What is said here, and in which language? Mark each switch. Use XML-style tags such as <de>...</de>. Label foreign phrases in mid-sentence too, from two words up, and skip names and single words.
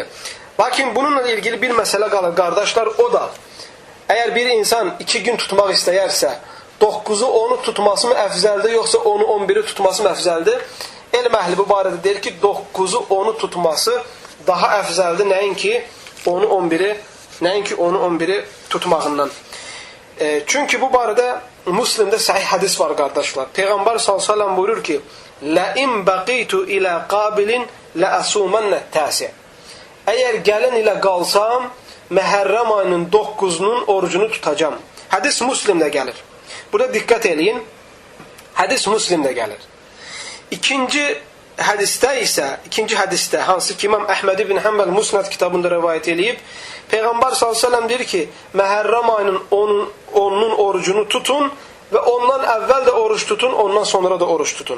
<az>Lakin bununla ilgili bir məsələ qalır qardaşlar. O da, əgər bir insan 2 gün tutmaq istəyərsə, 9-u 10-u tutması mı əfzəldir, yoxsa 10-u 11-i tutması mı əfzəldir? Elm əhli bu barədə deyir ki, 9-u 10-u tutması daha əfzəldir, nəinki 10-u 11-i tutmağından. Çünki bu barədə Müslimdə səhih hədis var qardaşlar. Peyğəmbər s.ə.v buyurur ki,</az> <ar>لَاِنْ بَقِيتُ إِلَى قَابِلٍ لَأَسُومَنَّ التَّاسِعِ</ar> <az>Əgər gələn ilə qalsam, Məhərrəm ayının 9-unun orucunu tutacam. Hədis Müslimdə gəlir. Burada diqqət eləyin. Hədis Müslimdə gəlir. İkinci hədisdə, hansı ki İmam Əhməd ibn Həmbəl Musnad kitabında rivayət eləyib, Peyğəmbər s.ə.v deyir ki, Məhərrəm ayının 10-nun orucunu tutun və ondan əvvəl də oruç tutun, ondan sonra da oruç tutun.</az>